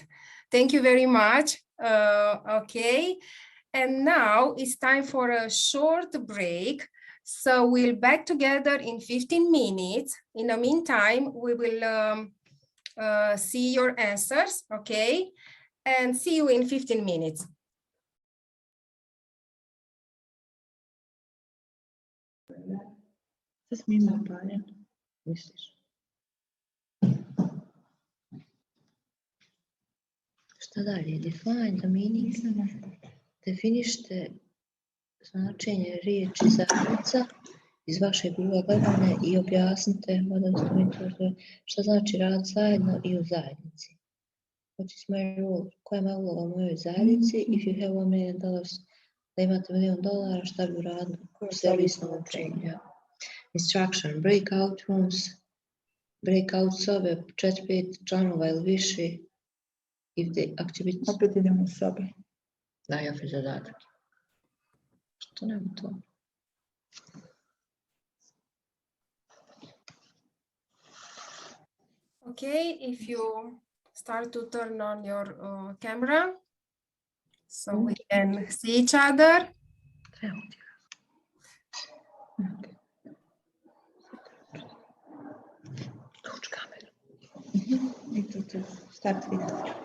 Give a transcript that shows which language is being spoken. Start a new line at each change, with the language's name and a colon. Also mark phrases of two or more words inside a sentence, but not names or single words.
English: Thank you very much. Okay. And now it's time for a short break. So we'll back together in 15 minutes. In the meantime, we will see your answers, okay? And see you in 15 minutes.
Bosnian: Šta dalje?
English: Define the meaning.
Bosnian: Definište značenje riječi zajednica iz vašeg ugla gledanja i objasnite šta znači rad zajedno i u zajednici.
English: What is my role?
Bosnian: Koja je moja uloga u mojoj zajednici?
English: If you have $1 million,
Bosnian: da imate $1 milion, šta bi uradili? Servisnog učenja.
English: Instruction, breakout rooms, breakout
Bosnian: sobe, 4-5 članova ili više.
English: If the activity...
Bosnian: Opet idemo u sobe. Da, ja opet zadatak. Što nema to?
English: Okay, if you start to turn on your camera, so we can see each other. Start video.